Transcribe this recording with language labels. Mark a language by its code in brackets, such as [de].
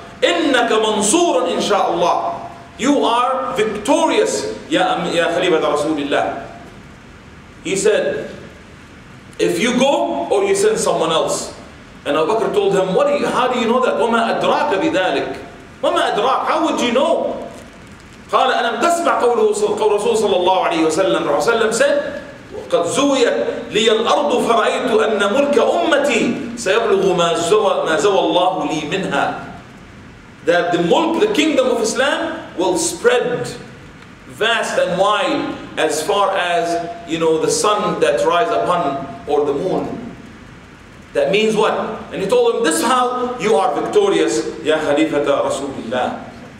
[ar] Innaka mansurun insha'Allah. [en] You are victorious, [ar] Ya Khalifa Rasulullah. [en] He said, if you go or you send someone else. And Abu Bakr told him, how do you know that? [ar] وَمَا أَدْرَاكَ بِذَلِكَ. وَمَا أَدْرَاكَ. [en] How would you know? [ar] قال ألم تسمع قول رسول صلى الله عليه وسلم. [en] Rasulullah said, [ar] قد زويت لي الأرض فرأيت أن ملك أمتي سيبلغ ما زوى الله لي منها. [en] That the kingdom of Islam will spread vast and wide as far as the sun that rises upon, or the moon. That means what? And he told him, this is how you are victorious, Ya Khalifata Rasulullah.